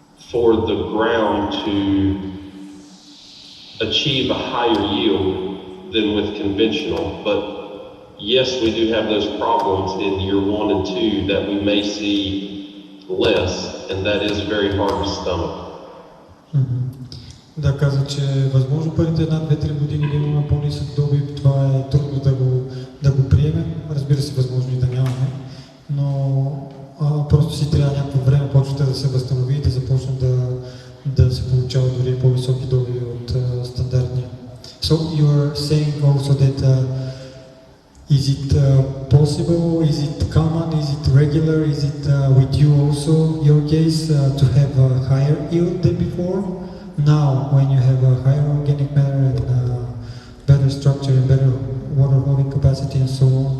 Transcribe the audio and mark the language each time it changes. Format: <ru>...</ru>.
<en>for the ground to achieve a higher yield than with conventional. But yes, we do have those problems in year 1 and 2 that we may see less, and that is very hard to stomach.</en> <bg>Да, каза, че е възможно първите 1-2-3 години да имаме по-нисък добив, това е трудно да го приемем, разбира се, възможно и да нямаме, но просто си трябва някакво време почвата да се възстанови и да започне да се получава дори по-високи добиви от стандартния.</bg> <en>So you are saying also that is it possible, is it common, is it regular, is it with you also, your case, to have a higher yield than before? Now, when you have a higher organic matter and better structure and better water holding capacity and so on.</en>